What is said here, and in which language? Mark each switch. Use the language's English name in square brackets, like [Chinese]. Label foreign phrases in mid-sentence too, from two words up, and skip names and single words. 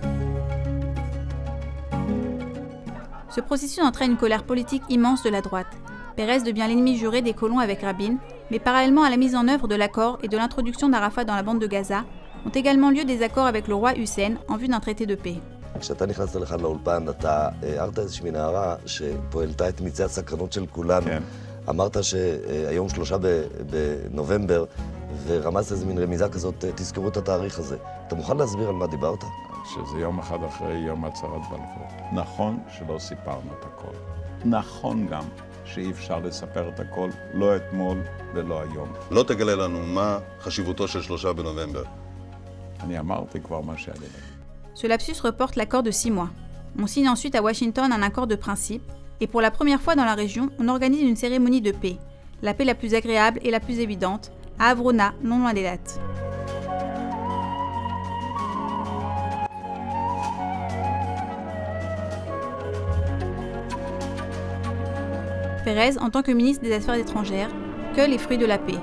[French] Ce processus entraîne une colère politique immense de la droite. Pérez devient l'ennemi juré des colons avec Rabin, mais parallèlement à la mise en œuvre de l'accord et de l'introduction d'Arafat dans la bande de Gaza, ont également lieu des accords avec le roi Hussein en vue d'un traité de paix. [Hebrew] כשאתה נכנסת לכאן לאולפן, אתה הערת איזושהי נערה שפה העלתה את מצעד הסקרנות של כולנו. כן. אמרת שהיום 3 בנובמבר, ורמזת איזו מין רמיזה כזאת, תזכרו את התאריך הזה. אתה מוכן להסביר על מה דיברת? שזה יום אחד אחרי יום הצהרת בלפור. נכון שלא סיפרנו את הכל. נכון גם שאי אפשר לספר את הכל, לא אתמול ולא היום. לא תגלה לנו מה חשיבותו של 3 בנובמבר. אני אמרתי כבר מה שהיה לי. [French] Ce lapsus reporte l'accord de 6 mois. On signe ensuite à Washington un accord de principe, et pour la première fois dans la région, on organise une cérémonie de paix, la paix la plus agréable et la plus évidente, à Avrona, non loin des dates. Pérez, en tant que ministre des Affaires étrangères, cueille les fruits de la paix.